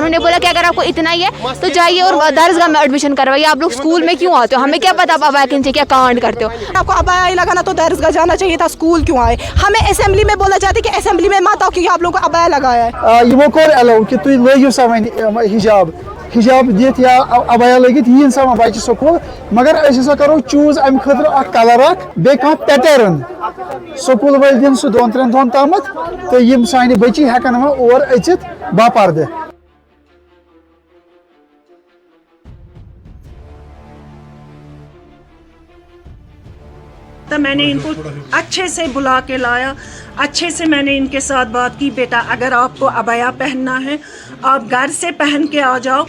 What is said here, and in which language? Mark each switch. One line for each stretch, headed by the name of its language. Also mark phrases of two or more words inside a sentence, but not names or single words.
Hindi: उन्होंने बोला कि अगर आपको इतना ही है तो जाइए और दरसगाह में एडमिशन करवाइए, आप लोग स्कूल में क्यों आते हो, हमें क्या पता आप अबाया के नीचे क्या कांड करते हो। आपको अबाया ही लगाना तो दरसगाह जाना चाहिए था, स्कूल क्यों आए। हमें असेंबली में बोला जाता है कि असेंबली में मत आओ क्योंकि आप लोगों को अबाया लगाया है।
Kashmiri: यमो कोर अलाउ कि तुम लगियो सा हिजाब दित या अबाया लगित यीन सा बच्चे स्कूल, मगर अस करो चूज अम खतर कलर बे पैटर्न स्कूल वाल दिन सह 2-3 दोहन तम तो यम सान बच्ची हेकन और अचित बापर्द।
Hindi: तो मैंने इनको अच्छे से बुला के लाया, अच्छे से मैंने इनके साथ बात की, बेटा अगर आपको अबाया पहनना है आप घर से पहन के आ जाओ।